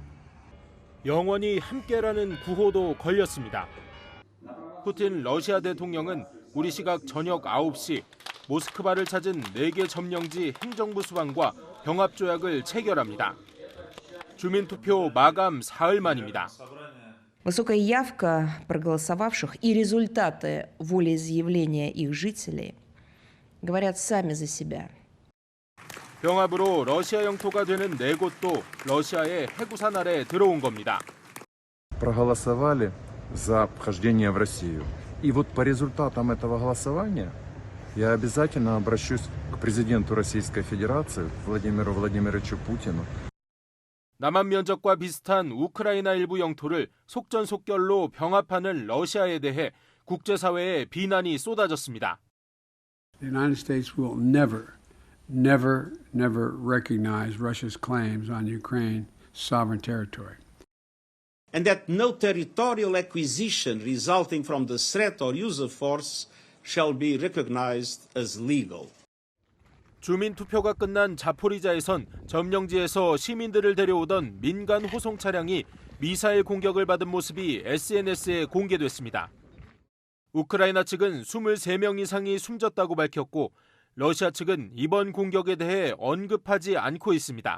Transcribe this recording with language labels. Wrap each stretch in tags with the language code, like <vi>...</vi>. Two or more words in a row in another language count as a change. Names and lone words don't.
<ko>영원히 함께라는 구호도 걸렸습니다. 푸틴 러시아 대통령은 우리 시각 저녁 9시 모스크바를 찾은 4개 점령지 행정부 수반과 병합조약을 체결합니다. 주민투표 마감 사흘 만입니다.</ko> <ru>Высокая явка проголосовавших и результаты волеизъявления их жителей говорят сами за себя.</ru> <ko>병합으로 러시아 영토가 되는 4곳도 러시아의 해구산 아래 들어온 겁니다.</ko> <ru>Проголосовали за вхождение в Россию. И вот по результатам этого голосования я обязательно обращусь к президенту Российской Федерации Владимиру Владимировичу Путину.</ru> <ko>남한 면적과 비슷한 우크라이나 일부 영토를 속전속결로 병합하는 러시아에 대해 국제사회의 비난이 쏟아졌습니다.</ko> <en>The United States will never recognize Russia's claims on Ukraine's sovereign territory. And that no territorial acquisition resulting from the threat or use of force shall be recognized as legal.</en> <ko>주민 투표가 끝난 자포리자에선 점령지에서 시민들을 데려오던 민간 호송 차량이 미사일 공격을 받은 모습이 SNS에 공개됐습니다. 우크라이나 측은 23명 이상이 숨졌다고 밝혔고 러시아 측은 이번 공격에 대해 언급하지 않고 있습니다.</ko>